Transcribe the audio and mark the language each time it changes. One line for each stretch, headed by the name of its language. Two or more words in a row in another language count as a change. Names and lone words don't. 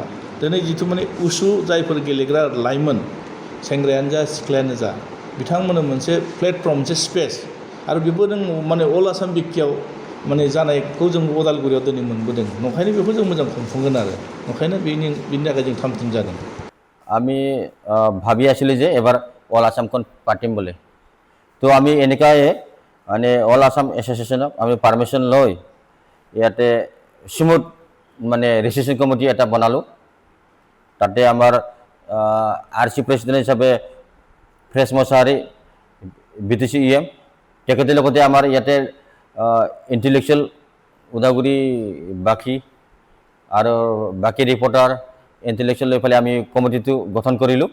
Bodo: दिनै जिथु माने उसु जायफोर गेलेग्रा लाइमोन सेंग्रायानो जा सिख्लायानो जा बिथांमोननो मोनसे प्लेटफर्म, मोनसे स्पेस आरो बेबो नों माने अल आसाम बिटिआव माने जानायखौ जों उदालगुरियाव दिनै मोनबोदों। ओंखायनो बेखौ जों मोजां खुंफुंगोन आरो ओंखायनो बिनि थाखाय जों 3 টিম जादों।
Assamese: আমি ভাবি আছিলোঁ যে এবাৰ অল আসামখন পাতিম বুলি। তো আমি এনেকুৱাই মানে অল আসাম এছ'চিয়েশ্যনক আমি পাৰ্মিশ্যন লৈ ইয়াতে স্মুথ মানে ৰেজিষ্ট্ৰেশ্যন কমিটি এটা বনালোঁ। তাতে আমাৰ RC প্ৰেচিডেণ্ট হিচাপে ফ্ৰেছ মছাহাৰী BTC EM তেখেতৰ লগতে আমাৰ ইয়াতে ইণ্টেলেকচুৱেল উদালগুৰি বাকী আৰু বাকী ৰিপৰ্টাৰ ইণ্টেলেকচুৱেল লৈ পেলাই আমি কমিটিটো গঠন কৰিলোঁ।